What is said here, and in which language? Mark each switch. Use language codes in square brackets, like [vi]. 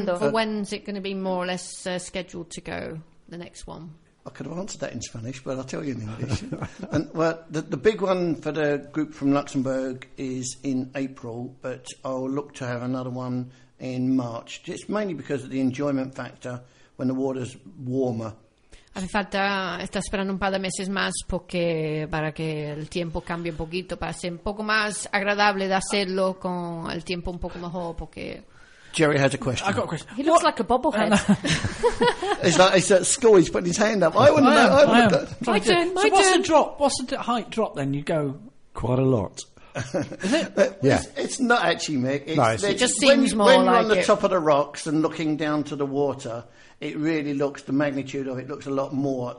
[en] When is it going to be more or less scheduled to go, the next one? I could have answered that in Spanish, but I'll tell you in English. the big one for the group from Luxembourg is in April, but I'll look to have another one in March. It's mainly because of the enjoyment factor when the water's warmer. [es] Hace falta estar esperando un par de meses más porque para que el tiempo cambie un poquito, para ser un poco más agradable de hacerlo con el tiempo un poco mejor, porque... [en] Jerry has a question. I've got a question. He looks like a bobblehead. It's like it's at school, he's putting his hand up. I wouldn't know. My turn, my turn. So what's the drop? What's the height drop then? You go... Quite a lot. Is it? Yeah. It's not actually, Mick. It just seems more like when you're on the it. Top of the rocks and looking down to the water... It really looks, the magnitude of it looks a lot more.